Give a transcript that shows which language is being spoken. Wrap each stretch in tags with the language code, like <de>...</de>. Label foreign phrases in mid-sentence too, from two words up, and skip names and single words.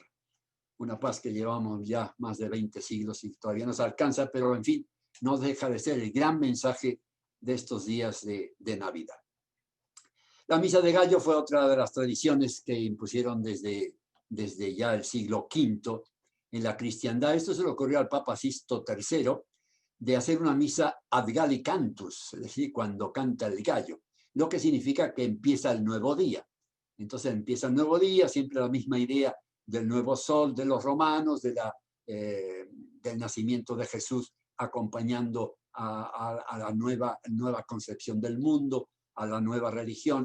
<es>Una paz que llevamos ya más de 20 siglos y todavía nos alcanza, pero en fin, no deja de ser el gran mensaje de estos días de Navidad. La misa de gallo fue otra de las tradiciones que impusieron desde ya el siglo V en la cristiandad. Esto se le ocurrió al Papa Sisto III, de hacer una misa</es> <la>ad galli cantus,</la> <es>es decir, cuando canta el gallo, lo que significa que empieza el nuevo día. Entonces empieza el nuevo día, siempre la misma idea del nuevo sol de los romanos, del nacimiento de Jesús, acompañando a la nueva concepción del mundo, a la nueva religión.</es>